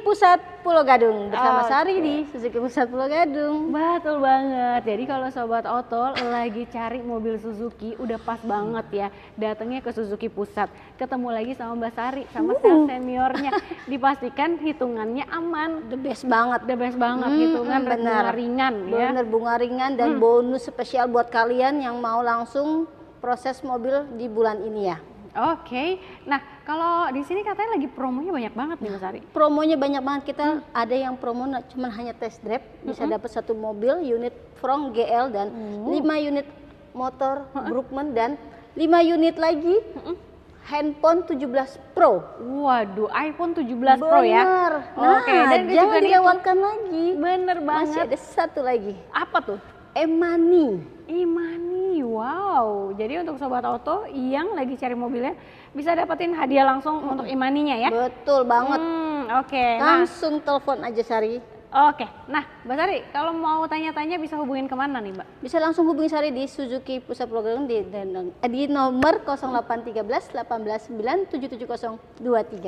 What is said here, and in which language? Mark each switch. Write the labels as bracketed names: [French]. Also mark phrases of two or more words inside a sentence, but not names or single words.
[Indonesian] Pusat Pulau Gadung bersama Oke. Sari di Suzuki Pusat Pulau Gadung. Betul banget. Jadi kalau Sobat Auto lagi cari mobil Suzuki, udah pas banget ya datangnya ke Suzuki Pusat. Ketemu lagi sama Mbak Sari, sama sales seniornya. Dipastikan hitungannya aman. [English] The best [Indonesian] banget. [English] The best [Indonesian] banget hitungan bunga ringan ya. Bener, bunga ringan dan bonus spesial buat kalian yang mau langsung proses mobil di bulan ini ya. Oke. Nah, kalau di sini katanya lagi promonya banyak banget nih Mbak Sari. Promonya banyak banget, kita ada yang promo cuma hanya test drive, bisa dapat satu mobil unit Frong GL dan 5 unit motor Brookman dan 5 unit lagi handphone 17 Pro. Waduh, iPhone 17 Pro ya. Bener. Oke, Nah, dan itu jangan juga dilewatkan lagi. Bener Masih banget. ada satu lagi, Apa tuh? e-money. E-money, wow. Jadi untuk Sobat Auto yang lagi cari mobilnya bisa dapetin hadiah langsung untuk e-money-nya ya. Betul banget. Oke. Nah, Langsung telepon aja Sari. oke. Nah, Mbak Sari, kalau mau tanya-tanya bisa hubungin kemana nih Mbak? Bisa langsung hubungi Sari di Suzuki Pusat Pulau Gadung di nomor 0813 899 77023.